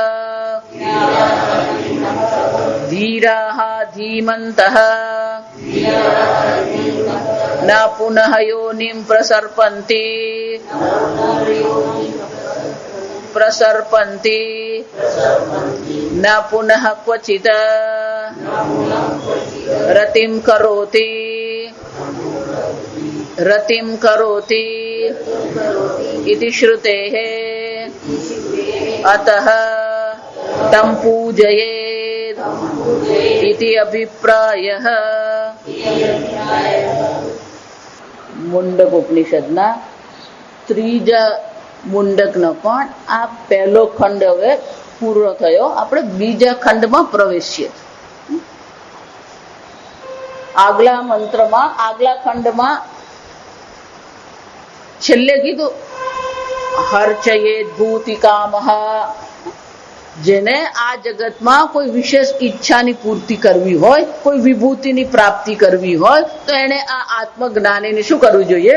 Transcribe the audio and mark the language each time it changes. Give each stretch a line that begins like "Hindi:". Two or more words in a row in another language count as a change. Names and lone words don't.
Sanskrit: ન પુનઃ યોનિં પ્રસર્પન્તિ ન પુનઃ ક્વચિત રતિં કરોતિ इति श्रुतेः अतः तं पूजयेत् इति अभिप्रायः।
Gujarati: મુંડક ઉપનિષદના ત્રીજા મુંડકનો પણ આ પહેલો ખંડ હવે પૂરો થયો. આપણે બીજા ખંડમાં પ્રવેશીએ. આગલા મંત્રમાં આગલા ખંડમાં છેલ્લે કીધું
Sanskrit: હર્ચયેત ભૂતિકામઃ,
Gujarati: જેને આ જગતમાં કોઈ વિશેષ ઈચ્છાની પૂર્તિ કરવી હોય, કોઈ વિભૂતિની પ્રાપ્તિ કરવી હોય તો એને આ આત્મજ્ઞાનીને શું કરવું જોઈએ?